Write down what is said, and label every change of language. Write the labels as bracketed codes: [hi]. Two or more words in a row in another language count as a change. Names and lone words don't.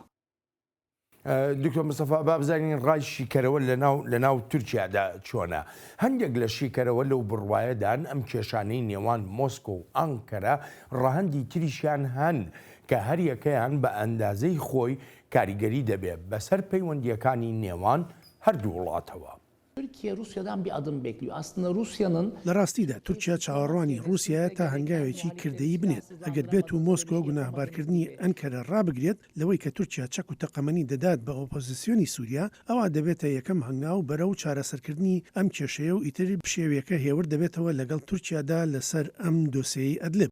[ckb] دکتۆر مستەفا با بزانین ڕای شیکەرەوە لە ناو تورکیادا چۆنە. هەندێک لە شیکەرەوە لەو بڕواایەدان ئەم کێشانەی نێوان مۆسکۆ و ئانکەرە ڕەهەندی تریشیان هەن کە هەریەکەیان بە ئەندازەی خۆی کاریگەری دەبێت بەسەر پەیوەندیەکانی نێوان هەردوو وڵاتەوە. [tr] Türkiye Rusya'dan bir adım bekliyor. Aslında Rusya'nın [ckb] لە ڕاستیدا تورکیا چاوەڕوانی رووسایە تا هەنگاوێکی کردەیی بنێت ئەگەر بێت و مۆسکۆ گوناهبارکردنی ئەنکەرە ڕابگرێت لەوەی کە تورکیا چەک و تەقەمەنی دەدات بە ئۆپۆزیسیۆنی سووریا ئەوە دەبێتە یەکەم هەنگاو بەرەو چارەسەرکردنی ئەم کێشەیە و ئیتر شێوەیەکە هێور دەبێتەوە لەگەڵ تورکیادا لەسەر ئەم دۆسەی ئەدلب.